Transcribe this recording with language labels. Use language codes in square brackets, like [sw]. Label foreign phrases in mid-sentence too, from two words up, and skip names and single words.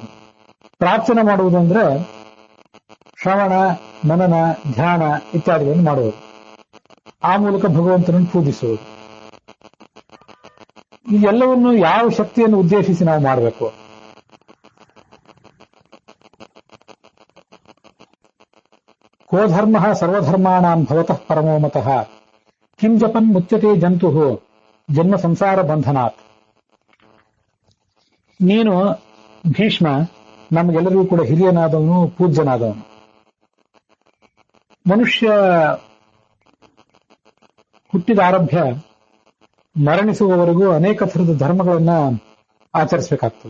[kn] ಪ್ರಾರ್ಥನೆ ಮಾಡುವುದಂದ್ರೆ ಶ್ರವಣ, ಮನನ, ಧ್ಯಾನ ಇತ್ಯಾದಿಗಳನ್ನು ಮಾಡುವುದು. ಆ ಮೂಲಕ ಭಗವಂತನನ್ನು ಪೂಜಿಸುವುದು. ಈ ಎಲ್ಲವನ್ನು ಯಾವ ಶಕ್ತಿಯನ್ನು ಉದ್ದೇಶಿಸಿ ನಾವು ಮಾಡಬೇಕು? [sa] ಕೋ ಧರ್ಮ ಸರ್ವಧರ್ಮಾಣಾಂ ಭವತಃ ಪರಮೋ ಮತಃ ಕಿಂ ಜಪನ್ ಮುಚ್ಯತೆ ಜಂತು ಜನ್ಮ ಸಂಸಾರ ಬಂಧನಾತ್. [kn] ನೀನು ಭೀಷ್ಮ ನಮಗೆಲ್ಲರಿಗೂ ಕೂಡ ಹಿರಿಯನಾದವನು, ಪೂಜ್ಯನಾದವನು. ಮನುಷ್ಯ ಹುಟ್ಟಿದ ಆರಭ್ಯ ಮರಣಿಸುವವರೆಗೂ ಅನೇಕ ಥರದ ಧರ್ಮಗಳನ್ನ ಆಚರಿಸಬೇಕಾಗ್ತದೆ.